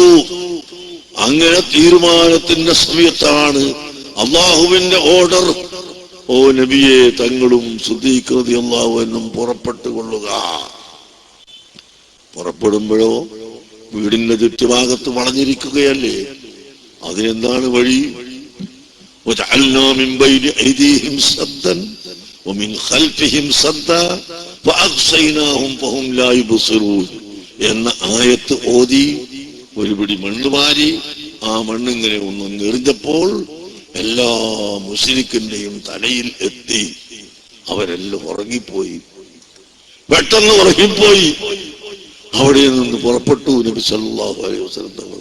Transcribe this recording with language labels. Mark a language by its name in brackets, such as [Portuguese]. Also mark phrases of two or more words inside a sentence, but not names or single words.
[Malayalam] അങ്ങനെ തീരുമാനത്തിന്റെ സമയത്താണ് അള്ളാഹുവിന്റെ ഓർഡർ, ഓ നബിയെ തങ്ങളും സിദ്ദീഖ് [Arabic] رضي الله عنهم [Malayalam] പുറപ്പെട്ടുകൊള്ളുക. പുറപ്പെടുമ്പോഴോ വീടിന്റെ ചുറ്റുഭാഗത്ത് വളഞ്ഞിരിക്കുകയല്ലേ. അതിനെന്താണ് വഴി? [Arabic] وجعلنا من بين أيديهم سدا ومن خلفهم سدا فأغشيناهم فهم لا يبصرون [Malayalam] എന്ന ആയത്ത് ഓതി ഒരു പിടി മണ്ണ് വാരി ആ മണ്ണിങ്ങനെ ഒന്ന് എറിഞ്ഞപ്പോൾ എല്ലാ മുശ്രിക്കിന്റെയും തലയിൽ എത്തി. അവരെല്ലാം ഉറങ്ങിപ്പോയി, പെട്ടെന്ന് ഉറങ്ങിപ്പോയി. അവിടെ നിന്ന് പുറപ്പെട്ടു നബി [Arabic] صلى الله عليه وسلم [Malayalam] തങ്ങൾ.